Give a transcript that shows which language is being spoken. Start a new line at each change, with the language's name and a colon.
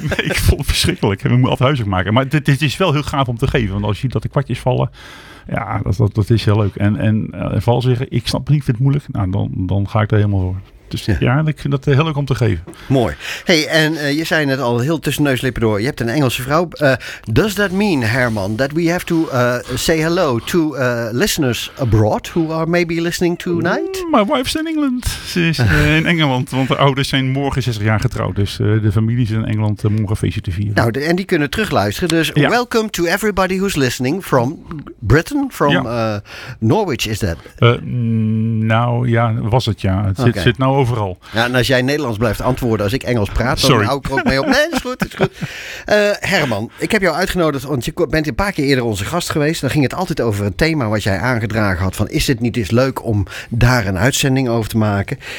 Dutch: Ik vond het verschrikkelijk. Ik moet altijd huiswerk maken. Maar het is wel heel gaaf om te geven. Want als je ziet dat de kwartjes vallen, ja, dat is heel leuk. En vooral zeggen, ik snap het niet, ik vind het moeilijk. Nou, dan ga ik er helemaal voor. Dus ja, ik vind dat heel leuk om te geven. Mooi. Hey, en je zei net al heel tussen neuslippen door. Je hebt een Engelse vrouw.
English: Does that mean, Herman, that we have to say hello to listeners abroad who are maybe listening tonight? My wife's in England.
Dutch: Ze is in Engeland, want de ouders zijn morgen 60 jaar getrouwd. Dus de familie is in Engeland morgen feestje te vieren. Nou, en die kunnen terugluisteren. Dus ja.
English: Welcome to everybody who's listening from Britain, from Norwich, is that?
Dutch: Het zit overal. Ja, en als jij Nederlands blijft antwoorden als ik Engels praat, dan hou ik er ook mee op. Nee, is goed. Herman, ik heb jou uitgenodigd, want je bent een paar keer eerder onze gast geweest. Dan ging het altijd over een thema wat jij aangedragen had, van is het niet eens leuk om daar een uitzending over te maken?